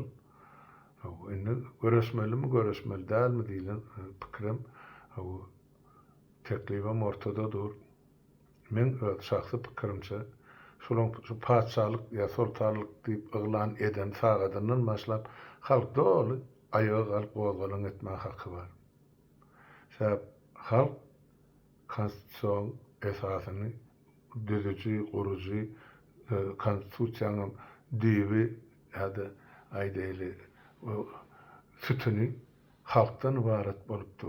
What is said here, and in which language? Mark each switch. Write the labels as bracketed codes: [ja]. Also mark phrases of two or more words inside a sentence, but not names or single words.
[tk] Indi göreşmelimi, göreşmeli dälmi diýilen pikirim teklifim ortadadyr. Men öz şahsy pikirimçe şolaň şu padşahlyk ýa sultanlyk diýip yglan eden sagadyndan başlap halk doly ayağa galyp gozgalan etme hakkı var. Sebäp halk konstitusiýon esasyny düzüji, guruji, konstitusiýanyň dibi ýa-da aýdaýly sütüni halkdan ibaret bolup dur.